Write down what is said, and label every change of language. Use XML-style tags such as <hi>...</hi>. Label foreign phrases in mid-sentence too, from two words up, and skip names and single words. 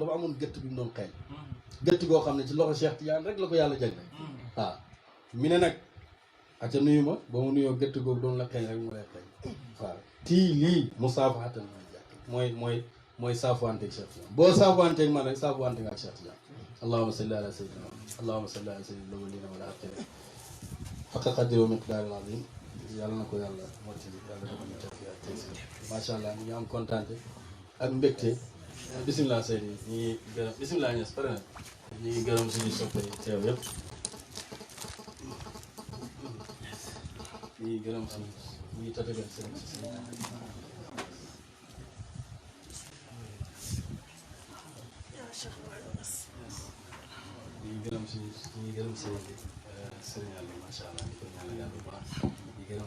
<wo>dafa amoon gëtt bi mu doon xeeñ gëtt goo xam ne ci loxo Cheikh Tidiane rek la ko yàlla jagle mi ne nag aca nuyu ma ba mu nuyoo gëtt googu doon la xeeñ rek mu lay xeeñ tii lii mu saafaxatan mooy saafuwanteeg Cheikh Tidiane boo saafuwanteeg man rek saafuwanteeg ak Cheikh Tidiane</wo> <ar>اللهم صل على سيدنا اللهم صل على سيد الأولين والآخرين حق قدره ومقداره العظيم</ar> <wo>yàlla na ko yàlla mottali yàlla dafa ñu tawfiq ak taysir</wo> <ar>ما شاء الله</ar> <wo>ñu ngi am kontaante ak mbégte bisimilah Seydi ñu ngi gërëm bisimilah Niass pare na ñu ngi gërëm suñu soppe yi teew yëpp ñu ngi gërëm suñu ñu ngi tatagal seen ñu ngi gërëm seen sëriñ Yàlla</wo> <ar>ما شاء الله</ar> <wo>di ko ñaanal yàlla bu baax di gërëm</wo>